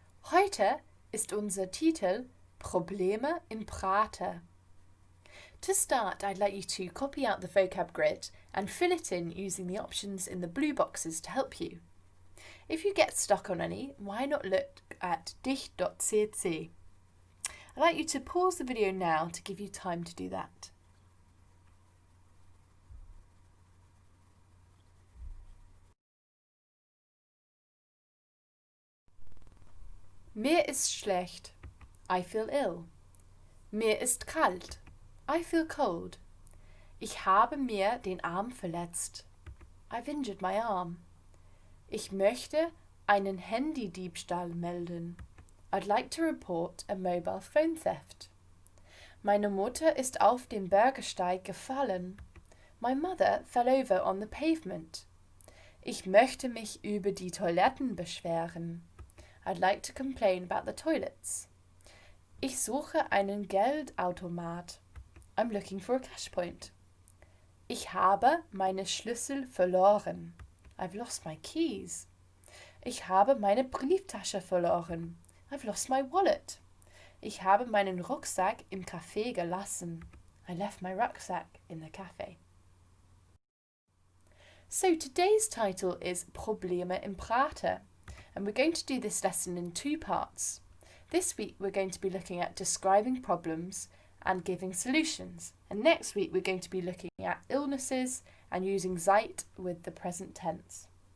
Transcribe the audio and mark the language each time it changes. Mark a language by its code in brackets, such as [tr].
[de] Heute ist unser Titel Probleme in Prater. [en] To start, I'd like you to copy out the vocab grid and fill it in using the options in the blue boxes to help you. If you get stuck on any, why not look at dich.cc? I'd like you to pause the video now to give you time to do that. [de] Mir ist schlecht. [en] I feel ill. [de] Mir ist kalt. [en] I feel cold. [de] Ich habe mir den Arm verletzt. [en] I've injured my arm. [de] Ich möchte einen Handydiebstahl melden. [en] I'd like to report a mobile phone theft. [de] Meine Mutter ist auf dem Bürgersteig gefallen. [en] My mother fell over on the pavement. [de] Ich möchte mich über die Toiletten beschweren. [en] I'd like to complain about the toilets. [de] Ich suche einen Geldautomat. [en] I'm looking for a cash point. [de] Ich habe meine Schlüssel verloren. [en] I've lost my keys. [de] Ich habe meine Brieftasche verloren. [en] I've lost my wallet. [de] Ich habe meinen Rucksack im Café gelassen. [en] I left my rucksack in the cafe. So today's title is Probleme in Prater, and we're going to do this lesson in two parts. This week we're going to be looking at describing problems and giving solutions, and next week we're going to be looking at illnesses and using Zeit with the present tense.